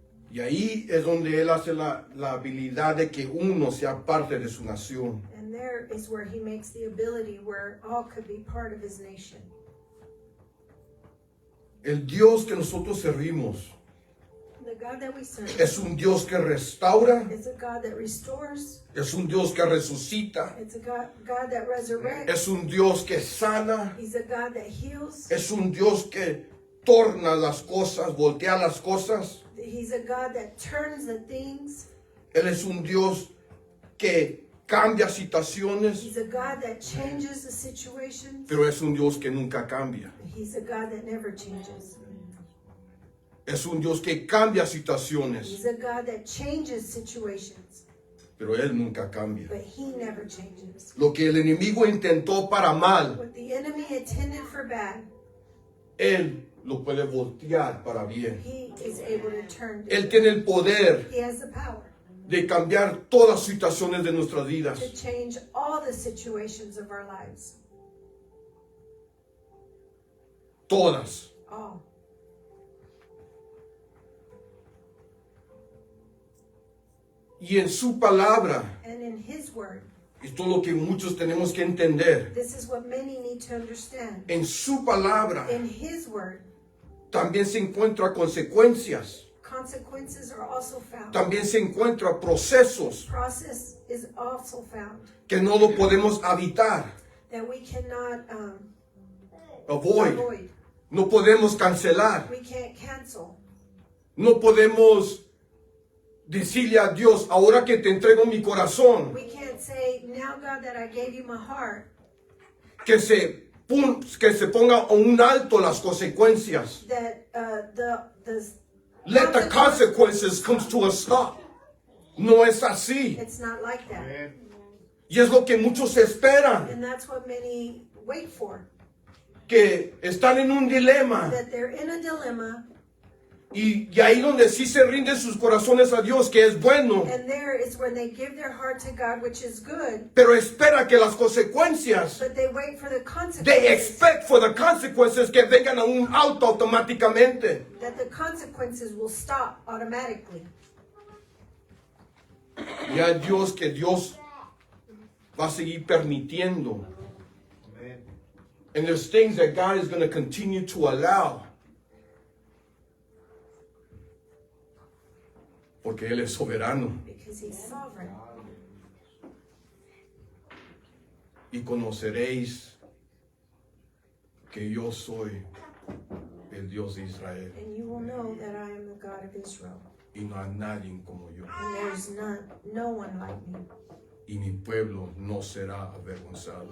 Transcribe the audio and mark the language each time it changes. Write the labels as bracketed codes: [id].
[es] Y ahí es donde Él hace la habilidad de que uno sea parte de su nación. [en] And there is where He makes the ability where all could be part of His nation. [es] El Dios que nosotros servimos [en] The God that we serve [es] es un Dios que restaura, [en] is a God that restores. [es] es un Dios que resucita, [en] It's a God that resurrects. [es] es un Dios que sana, [en] He's a God that heals. [es] es un Dios que torna las cosas, voltea las cosas. [en] He's a God that turns the things. [es] Él es un Dios que cambia situaciones, [en] He's a God that changes the situations. [es] pero es un Dios que nunca cambia. [en] He's a God that never changes. [es] Es un Dios que cambia situaciones, [en] He's a God that changes situations, [es] pero Él nunca cambia. [en] but He never changes. [es] Lo que el enemigo intentó para mal, [en] What the enemy intended for bad, [es] Él lo puede voltear para bien. [en] He is able to turn. [es] Él tiene el poder [en] He has the power [es] de cambiar todas las situaciones de nuestras vidas. [en] to change all the situations of our lives. [es] Todas. [en] All. [es] Y en su palabra [en] And in His word, [es] Esto es lo que muchos tenemos que entender. [en] This is what many need to understand. [es] En su palabra [en] In His Word, [es] también se encuentran consecuencias. [en] consequences are also found. [es] También se encuentran procesos [en] Process is also found [es] que no lo podemos evitar, [en] that we cannot avoid. avoid. [es] No podemos cancelar. [en] We can't cancel. [es] No podemos decirle a Dios, ahora que te entrego mi corazón, [en] We can't say, now God that I gave you my heart, [es] que se ponga a un alto las consecuencias. [en] that the Let the consequences come to a stop. [es] No es así. [en] It's not like that. [es] Y es lo que muchos esperan, [en] And that's what many wait for. [es] que están en un dilema. [en] That they're in a dilemma, [es] Y ahí donde sí se rinden sus corazones a Dios, que es bueno, [en] and there is when they give their heart to God, which is good, [es] pero espera que las consecuencias, [en] but they wait for the they consequences. expect for the consequences [es] que vengan a un auto automáticamente. [en] That the consequences will stop automatically. [es] Y a Dios que Dios va a seguir permitiendo. [en] And there's things that God is going to continue to allow. [es] Porque Él es soberano. [en] Because He's sovereign. [es] Y conoceréis que yo soy el Dios de Israel. [en] And you will know that I am the God of Israel. [es] Y no hay nadie como yo. [en] And there's no one like me. [es] Y mi pueblo no será avergonzado.